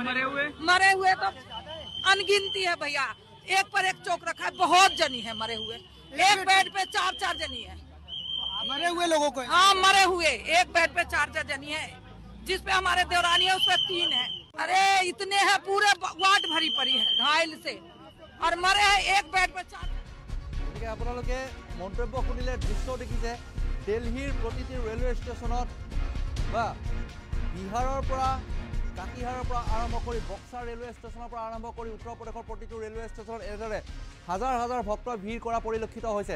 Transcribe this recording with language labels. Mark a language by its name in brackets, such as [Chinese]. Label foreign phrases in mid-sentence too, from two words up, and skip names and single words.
[Hindi] मरे हुए तो अनगिनती है भैया, एक पर एक चौक रखा है, बहुत जनी है मरे हुए। एक बेड पे 4-4 जनी है मरे हुए लोगों को। हाँ, मरे हुए एक बेड पे 4-4 जनी है। जिसपे हमारे देवरानी है उसपे 3 है। अरे इतने हैं, पूरे वार्ड भरी पड़ी है घायल से, और मरे हैं एक बेड पे 4। [Assamese] গতিকে আপোনালোকে মন্তব্য শুনিলে দৃশ্য দেখিছে দিল্লীৰ প্ৰতিটি ৰেলৱে ষ্টেচনত বা বিহাৰৰ পৰা কাটিহাৰৰ পৰা আৰম্ভ কৰি বক্সাৰ ৰেলৱে ষ্টেচনৰ পৰা আৰম্ভ কৰি উত্তৰ প্ৰদেশৰ প্ৰতিটো ৰেলৱে ষ্টেচনত এনেদৰে হাজাৰ হাজাৰ ভক্তই ভিৰ কৰা পৰিলক্ষিত হৈছে।